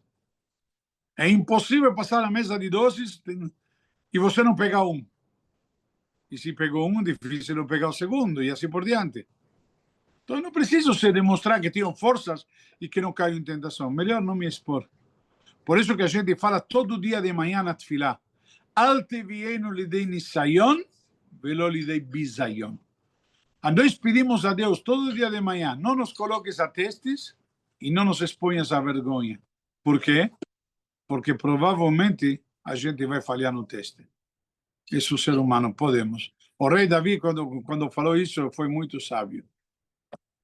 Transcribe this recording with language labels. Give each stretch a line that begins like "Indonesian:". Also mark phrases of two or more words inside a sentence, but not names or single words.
Portuguese: É impossível passar na mesa de doces e você não pegar um. E se pegou um, difícil não pegar o segundo, e assim por diante. Então, eu não preciso se demonstrar que tenho forças e que não caio em tentação. Melhor não me expor. Por isso que a gente fala todo dia de manhã na tefilá.
Hebrew: אל תביאנו לידי ניסיון ולא לידי בזיון.
Portuguese: Nós pedimos a Deus todo dia de manhã, não nos coloques a testes e não nos exponhas a vergonha. Por quê? Porque provavelmente a gente vai falhar no teste. Isso o ser humano, podemos. O rei Davi, quando falou isso, foi muito sábio.